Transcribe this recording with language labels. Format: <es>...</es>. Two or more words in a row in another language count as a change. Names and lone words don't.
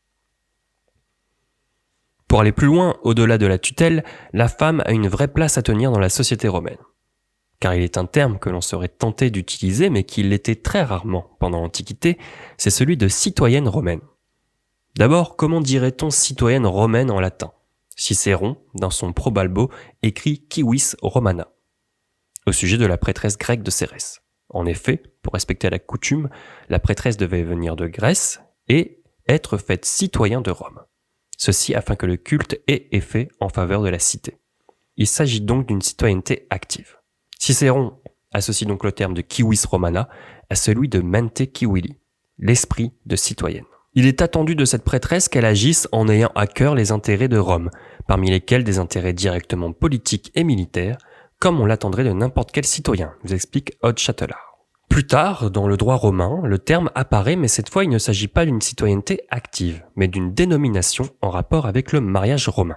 <fr>Pour aller plus loin, au-delà de la tutelle, la femme a une vraie place à tenir dans la société romaine. Car il est un terme que l'on serait tenté d'utiliser, mais qui l'était très rarement pendant l'Antiquité, c'est celui de citoyenne romaine. D'abord, comment dirait-on citoyenne romaine en latin ? Cicéron, dans son Probalbo, écrit</fr> <la>civis romana,</la> <fr>au sujet de la prêtresse grecque de Cérès. En effet, pour respecter la coutume, la prêtresse devait venir de Grèce et être faite citoyen de Rome. Ceci afin que le culte ait effet en faveur de la cité. Il s'agit donc d'une citoyenneté active. Cicéron associe donc le terme de</fr> <la>civis romana</la> <fr>à celui de</fr> <la>mente civili,</la> <fr>l'esprit de citoyenne. Il est attendu de cette prêtresse qu'elle agisse en ayant à cœur les intérêts de Rome, parmi lesquels des intérêts directement politiques et militaires, comme on l'attendrait de n'importe quel citoyen, nous explique Aude Châtelard. Plus tard, dans le droit romain, le terme apparaît, mais cette fois il ne s'agit pas d'une citoyenneté active, mais d'une dénomination en rapport avec le mariage romain.</fr>